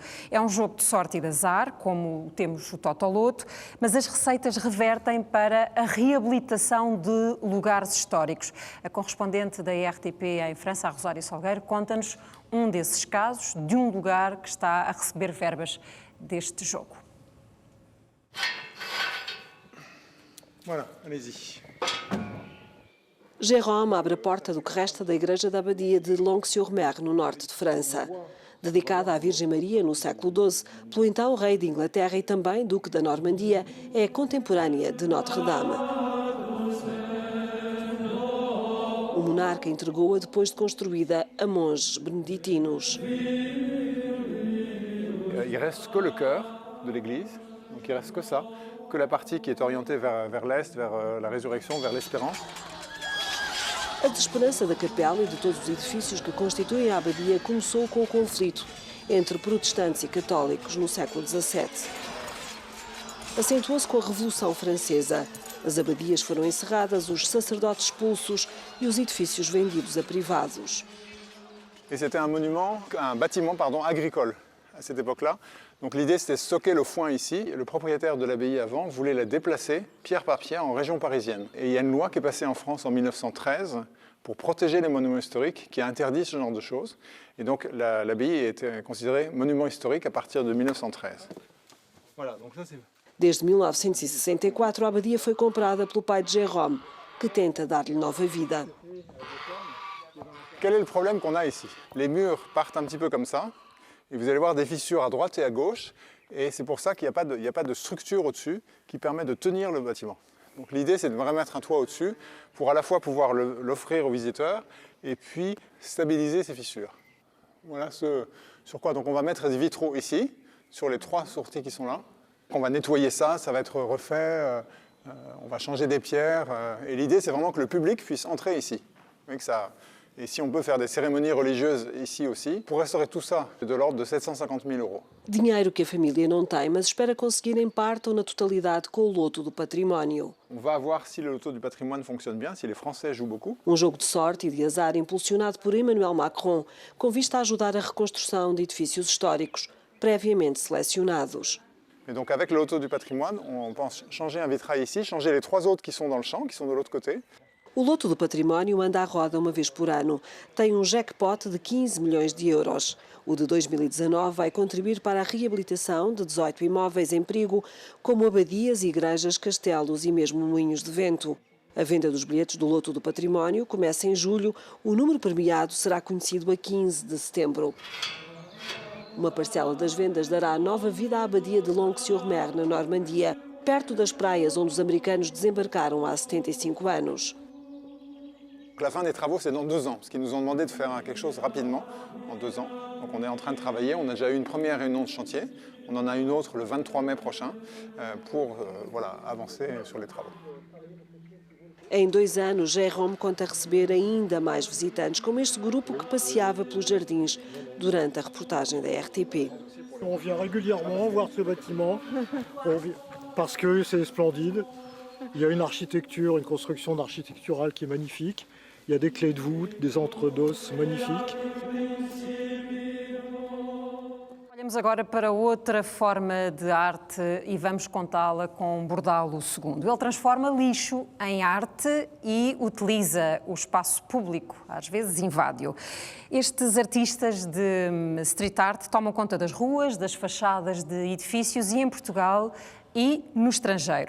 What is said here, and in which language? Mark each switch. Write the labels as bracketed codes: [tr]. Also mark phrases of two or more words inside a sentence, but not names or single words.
[pt] É um jogo de sorte e de azar, como temos o Totoloto, mas as receitas revertem para a reabilitação de lugares históricos. A correspondente da RTP em França, a Rosário Salgueiro, conta-nos um desses casos, de um lugar que está a receber verbas deste jogo. [fr] Voilà, allez-y. [pt] Jérôme abre a porta do que resta da igreja da abadia de Longnes-sur-Mer, no norte de França. Dedicada à Virgem Maria no século XII, pelo então rei de Inglaterra e também duque da Normandia, é contemporânea de Notre-Dame. O monarca entregou-a depois de construída a monges beneditinos. [fr] Il reste que le cœur de l'église, donc il reste que ça, que la partie qui est orientée vers l'est, vers la résurrection, vers l'espérance. [pt] A desesperança da capela e de todos os edifícios que constituem a abadia começou com o conflito entre protestantes e católicos no século XVII. Acentuou-se com a Revolução Francesa. As abadias foram encerradas, os sacerdotes expulsos e os edifícios vendidos a privados. [fr] Et c'était un bâtiment agricole à cette époque-là. Donc l'idée c'était de stocker le foin ici. Le propriétaire de l'abbaye avant voulait la déplacer pierre par pierre en région parisienne. Et il y a une loi qui est passée en France en 1913 pour protéger les monuments historiques qui a interdit ce genre de choses. Et donc l'abbaye était considérée monument historique à partir de 1913. Voilà, donc ça c'est... [pt] Desde 1964, a abadia foi comprada pelo pai de Jérôme, que tenta dar-lhe nova vida. [fr] Quel est le problème qu'on a ici? Les murs partent un petit peu comme ça, et vous allez voir des fissures à droite et à gauche, et c'est pour ça qu'il n'y a pas de structure au-dessus qui permet de tenir le bâtiment. Donc l'idée, c'est de remettre un toit au-dessus pour à la fois pouvoir l'offrir aux visiteurs et puis stabiliser ces fissures. Voilà ce sur quoi donc on va mettre des vitraux ici, sur les 3 sorties qui sont là. On va nettoyer ça, ça va être refait, on va changer des pierres. Et l'idée, c'est vraiment que le public puisse entrer ici. Et si on peut faire des cérémonies religieuses ici aussi, pour restaurer tout ça, de l'ordre de 750 000 €. [pt] Dinheiro que a família não tem, mas espera conseguir em parte ou na totalidade com o loto do património. [fr] On va voir si le loto du patrimoine fonctionne bien, si les Français jouent beaucoup. [pt] Jogo de sorte e de azar impulsionado por Emmanuel Macron, com vista a ajudar a reconstrução de edifícios históricos previamente selecionados. [fr] Et donc avec le loto du patrimoine, on pense changer un vitrail ici, changer les 3 autres qui sont dans le champ, qui sont de l'autre côté. [pt] O loto do património anda à roda uma vez por ano. Tem jackpot de 15 milhões de euros. O de 2019 vai contribuir para a reabilitação de 18 imóveis em perigo, como abadias, igrejas, castelos e mesmo moinhos de vento. A venda dos bilhetes do loto do património começa em julho. O número premiado será conhecido a 15 de setembro. Uma parcela das vendas dará nova vida à abadia de Longnes-sur-Mer, na Normandia, perto das praias onde os americanos desembarcaram há 75 anos. [fr] La fin des travaux, c'est dans 2 ans, parce qu'ils nous ont demandé de faire quelque chose rapidement, en 2 ans. Donc on est en train de travailler, on a déjà eu une première réunion de chantier, on en a une autre le 23 mai prochain, pour avancer sur les travaux. [pt] Em 2 anos, Jérôme conta receber ainda mais visitantes, como este grupo que passeava pelos jardins durante a reportagem da RTP. [fr] On vient régulièrement voir ce bâtiment, parce que c'est splendide. Il y a une architecture, une construction architecturale qui est magnifique. Il y a des clés de voûte, des entredosses magnifiques. [pt] Olhamos agora para outra forma de arte e vamos contá-la com Bordalo II. Ele transforma lixo em arte e utiliza o espaço público, às vezes invade-o. Estes artistas de [en] street art [pt] tomam conta das ruas, das fachadas de edifícios e em Portugal e no estrangeiro.